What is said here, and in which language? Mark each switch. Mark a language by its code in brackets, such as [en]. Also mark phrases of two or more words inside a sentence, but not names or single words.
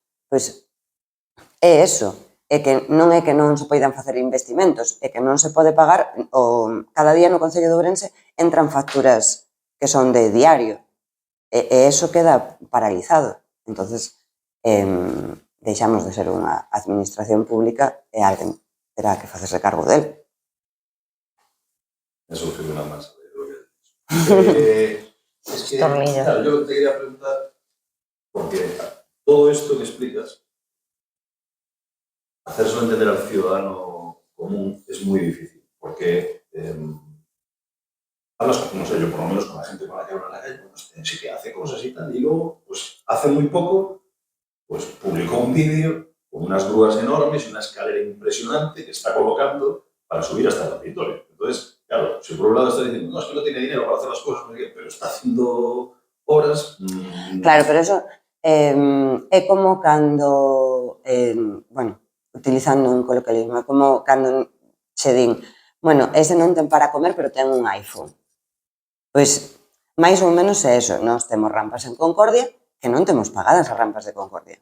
[gl] Pois é eso, é que non se poidan facer investimentos, é que non se pode pagar, cada día no Concello de Ourense entran facturas que son de diario, e eso queda paralizado. Entonces, deixamos de ser unha administración pública e alguén terá que facerse cargo del. [es] Eso fue una masa de lo que es que, claro, yo te quería preguntar, porque todo esto que explicas, hacérselo entender al ciudadano común es muy difícil, porque hablas, no sé, yo por lo menos con la gente con la que hablo en la calle, pues sí que hace cosas y tal, y luego, pues hace muy poco, pues publicó un vídeo con unas grúas enormes y una escalera impresionante que está colocando para subir hasta el auditorio. Entonces, claro, si por un lado está diciendo, no, es que no tiene dinero para hacer las cosas, pero está haciendo obras... Claro, [gl] pero eso é como cando, bueno, utilizando un coloquialismo, é como cando se din, bueno, ese non ten para comer, pero ten un iPhone. Pois, máis ou menos é eso. Nós temos rampas en Concordia que non temos pagadas as rampas de Concordia.